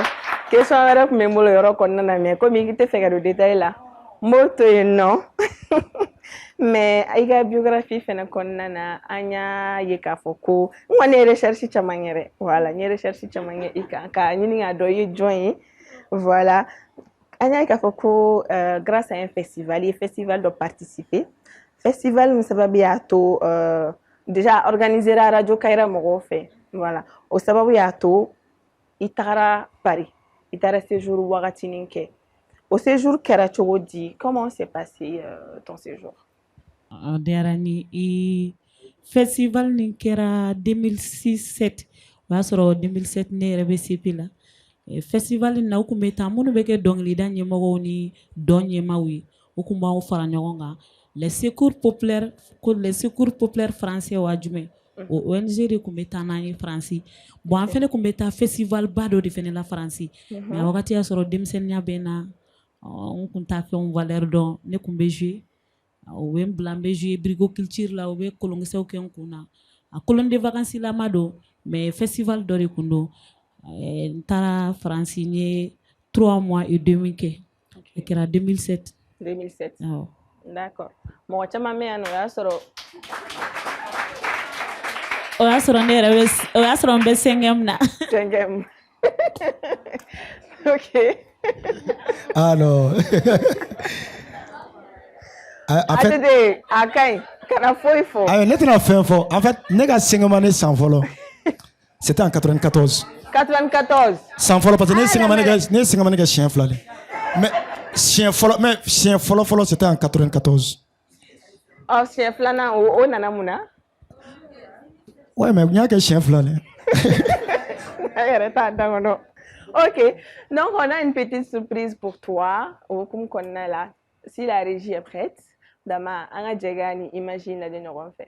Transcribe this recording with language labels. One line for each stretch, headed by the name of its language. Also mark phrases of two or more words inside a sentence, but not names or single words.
Bambara: Question wɛrɛ tun bɛ n bolo yɔrɔ kɔnɔna na mais komi i tɛ fɛ ka don détail la n b'o to yen nɔ. Mais i ka biographie fɛnɛ kɔnɔna na an y'a ye k'a fɔ ko n kɔni ye recherche caman kɛ dɛ. Voilà n ye recherche caman kɛ i kan ka ɲini k'a dɔn i ye jɔn ye. Voilà. An y'a ye k'a fɔ ko
French: grâce à un festival,
Bambara: i ye festival dɔ participer. Festival min sababu y'a to
French: déjà organisera
Bambara: Radio Kayira mɔgɔw fɛ. Voilà. O sababu y'a to i tagara Paris. I taara séjour wagatinin kɛ. O séjour kɛra cogo di?
French: Comment s'est passé ton séjour?
Bambara: Diyara n ye. Festival nin kɛra 2006-07 o y'a sɔrɔ 2007 ne yɛrɛ bɛ CP la. Festival nin na u tun bɛ taa minnu bɛ kɛ dɔnkilida ɲɛmɔgɔw ni dɔn ɲɛmaaw ye u tun b'aw fara ɲɔgɔn kan.
French: Les secours populaires français
Bambara: waa jumɛn? O ONG de tun bɛ taa n'an ye Faransi. Bon an fɛnɛ tun bɛ taa festival ba dɔ de fɛnɛ la Faransi. Mais wagati y'a sɔrɔ denmisɛnninya bɛ n na n tun t'a fɛnw valeur dɔn ne tun bɛ jouer. U bɛ n bila n bɛ jouer Brico Culture la u bɛ kolonkisɛw kɛ n kun na. A
French: colonie de vacances
Bambara: lama don mais festival dɔ de tun don. N taara Faransi n ye
French: 3 mois et demi
Bambara: kɛ. O kɛra 2007. 2007. D'accord. Mɔgɔ caman bɛ yan nɔ o y'a sɔrɔ ne yɛrɛ o y'a sɔrɔ n bɛ 5e na. 5e. OK.
French: Ah non. En fait,
Bambara: a ka ɲi kana foyi fɔ. Ne tɛna fɛn fɔ.
French: En fait,
Bambara: ne ka
French: 5e année
Bambara: san fɔlɔ.
French: C'était en 94. 94.
Bambara: San fɔlɔ
French: parce que
Bambara: ne ye
French: 5e année
Bambara: kɛ siɲɛ 2 de. Mais siɲɛ fɔlɔ
French: c'était en 94.
Bambara: Oh, siɲɛ 2nan o nana mun na? Ouais, mais n y'a kɛ siɲɛ 2 de. Ne yɛrɛ t'a dɔn kɔnɔ. OK.
French: Donc on a une petite surprise pour toi au
Bambara: hukumu kɔnɔna la.
French: Si la régie est prête,
Bambara: dama an ka jɛga ni imagine lajɛ ɲɔgɔn fɛ.